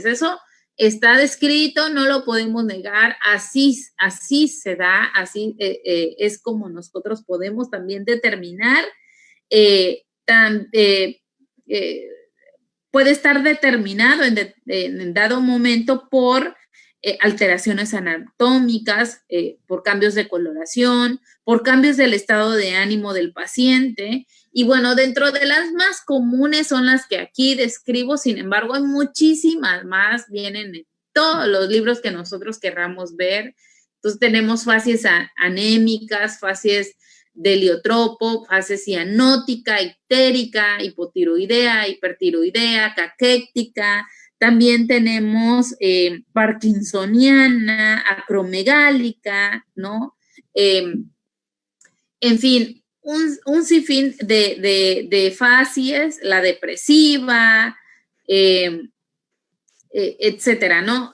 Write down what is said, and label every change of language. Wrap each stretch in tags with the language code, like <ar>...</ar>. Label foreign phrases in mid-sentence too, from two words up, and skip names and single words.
<es>Eso está descrito, no lo podemos negar, así se da, así es como nosotros podemos también determinar, puede estar determinado en dado momento por alteraciones anatómicas, por cambios de coloración, por cambios del estado de ánimo del paciente. Y bueno, dentro de las más comunes son las que aquí describo, sin embargo, hay muchísimas más, vienen en todos los libros que nosotros querramos ver. Entonces tenemos facies anémicas, facies de heliotropo, facies cianótica, ictérica, hipotiroidea, hipertiroidea, caquéctica. También tenemos parkinsoniana, acromegálica, ¿no? En fin, un sinfín de facies, la depresiva, etcétera, ¿no?</es>